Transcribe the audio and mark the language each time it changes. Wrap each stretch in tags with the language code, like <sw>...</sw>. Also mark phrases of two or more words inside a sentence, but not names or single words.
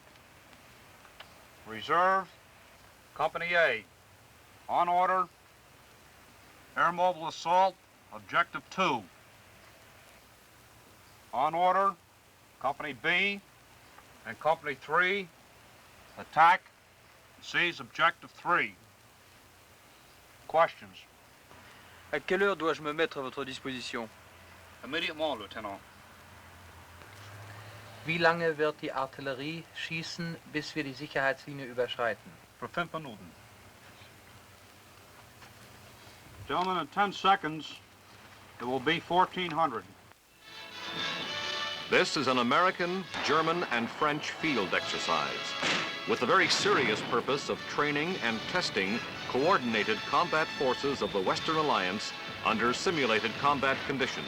<en>Reserve, Company A, on order, air mobile assault, Objective 2. On order, Company B and Company 3, attack and seize Objective 3. Questions?</en> <fr>À quelle heure dois-je me mettre à votre disposition?</fr> <en>Immediately, Lieutenant.</en> <de>Wie lange wird die Artillerie schießen, bis wir die Sicherheitslinie überschreiten?</de> <en>For 5 Minuten. Gentlemen, in 10 seconds, it will be 1400. This is an American, German, and French field exercise with the very serious purpose of training and testing coordinated combat forces of the Western Alliance under simulated combat conditions.</en>